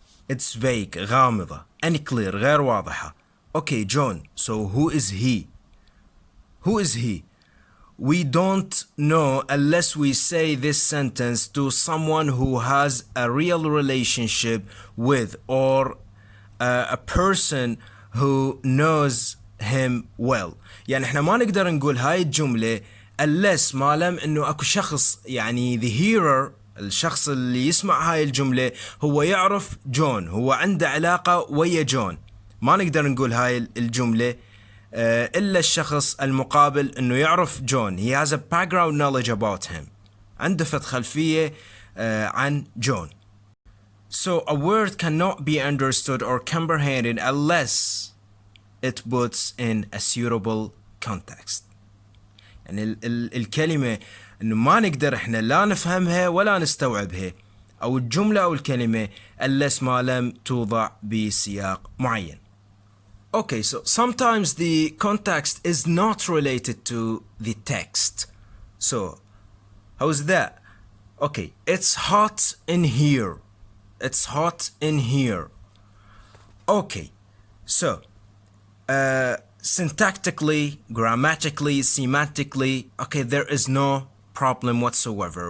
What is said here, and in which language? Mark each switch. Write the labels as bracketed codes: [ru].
[en] It's vague, غامضة, unclear, [ar] غير واضحة. [en] Okay, John, so who is he? Who is he? we don't know unless we say this sentence to someone who has a real relationship with, or a person who knows him well. [ar] يعني احنا ما نقدر نقول هاي الجملة unless ما لم انه اكو شخص، يعني the hearer، الشخص اللي يسمع هاي الجملة هو يعرف جون، هو عنده علاقة ويا جون. ما نقدر نقول هاي الجملة إلا الشخص المقابل إنه يعرف جون. [en] He has a background knowledge about him. [ar] عنده فت خلفية عن جون. [en] So a word cannot be understood or comprehended unless it puts in a suitable context. [ar] يعني الكلمة إنه ما نقدر إحنا لا نفهمها ولا نستوعبها، أو الجملة أو الكلمة unless ما لم توضع بسياق معين. [en] Okay, so sometimes the context is not related to the text. So, how's that? Okay, it's hot in here. It's hot in here. Okay, so, syntactically, grammatically, semantically, okay, there is no problem whatsoever.